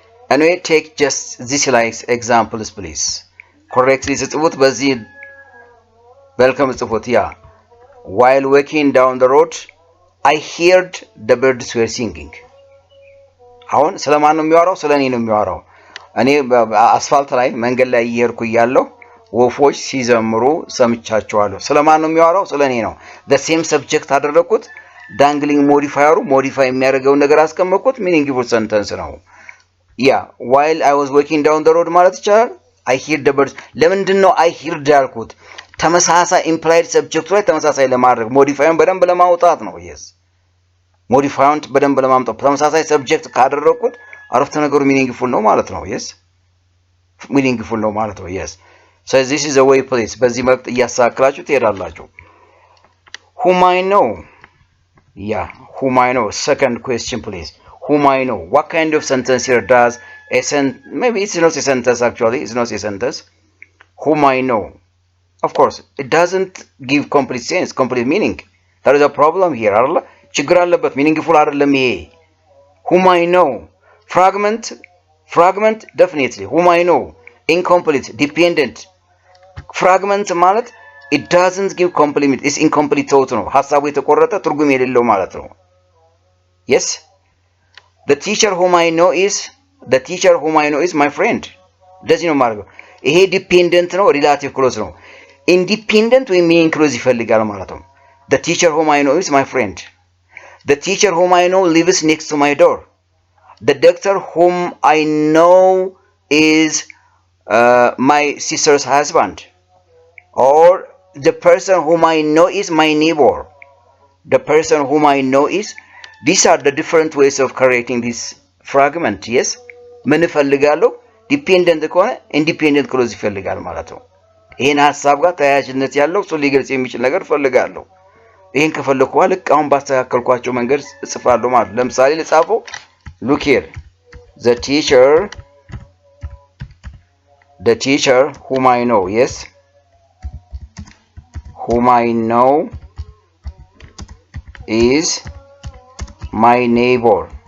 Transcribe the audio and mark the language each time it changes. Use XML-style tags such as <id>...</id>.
<en>Anyway, take just this like examples, please. Correctly</en> <am>ጽፉት በዚህ</am> <en>welcome</en> <am>ጽፉት ያ</am> <en>while walking down the road I heard the birds were singing.</en> <am>አሁን ስለማን ነው የሚያወራው? ስለኔ ነው የሚያወራው። እኔ አስፋልት ላይ መንገድ ላይ እየሄድኩ እያለሁ ወፎች ሲዘምሩ ሰምቻቸዋለሁ። ስለማን ነው የሚያወራው? ስለኔ ነው።</am> <en>the same subject</en> <am>አደረኩት። ዳንግሊንግ ሞዲፋየሩ ሞዲፋይ የሚያደርገው ነገር አስቀመጥኩት።</am> <en>meaningful sentence ነው። ያ while I was walking down the road</en> <am>ማለት ይቻላል።</am> <en>I heard the birds</en> <am>ለምንድን ነው</am> <en>I heard</en> <am>ያልኩት? ተመሳሳይ</am> <en>implied subject</en> <am>ላይ ተመሳሳይ ለማድረግ ሞዲፋዩን በደንብ ለማውጣት ነው። yes ሞዲፋዩን በደንብ ለማምጣት ተመሳሳይ subject ካደረኩት አረፍተ ነገሩ meaningful ነው ማለት ነው። yes meaningful ነው ማለት ነው።</am> <en>yes so this is the way, please.</en> <am>በዚህ መልክ እያሳክራችሁ ትሄዳላችሁ።</am> <en>whom I know, yeah, whom I know. Second question, please. Whom I know. What kind of sentence here does a maybe it's not a sentence actually. It's not a sentence. Whom I know. Of course, it doesn't give complete sense, complete meaning. There is a problem here.</en> <am>ችግር አለበት። meaningful አይደለም ይሄ።</am> <en>Whom I know. Fragment definitely. Whom I know. Incomplete, dependent. Fragment</en> <am>ማለት</am> <en>it doesn't give complete. It's incomplete thought</en> <am>ነው። ሐሳቡ የተቆረጠ ትርጉም የሌለው ማለት ነው። Yes.</am> <en>The teacher whom I know is my friend.</en> <am>እንደዚህ ነው ማለት ነው። ይሄ ዲፔንደንት ነው፣ ሪላቲቭ ክሎዝ ነው። ኢንዲፔንደንት ወይም ሚኒንግ ክሎዝ ይፈልጋል ማለት ነው።</am> <en>The teacher whom I know is my friend. The teacher whom I know lives next to my door. The doctor whom I know is my sister's husband. Or the person whom I know is my neighbor. The person whom I know is. These are the different ways of correcting this fragment.</en> <am>Yes, ምን እፈልጋለሁ? ዲፔንደንት ከሆነ ኢንዲፔንደንት ክሎዝ ይፈልጋል ማለት ነው። ይሄን ሐሳብ ጋር ተያያዥነት ያለው እሱ ሊገልጽ የሚችል ነገር እፈልጋለሁ። ይሄን ከፈለኩ ልክ አሁን ባስተካከልኳቸው መንገድ እጽፋለሁ ማለት ነው። ለምሳሌ ልጻፈው</am> <en>look here. The teacher whom I know, yes, whom I know is my neighbor.</en>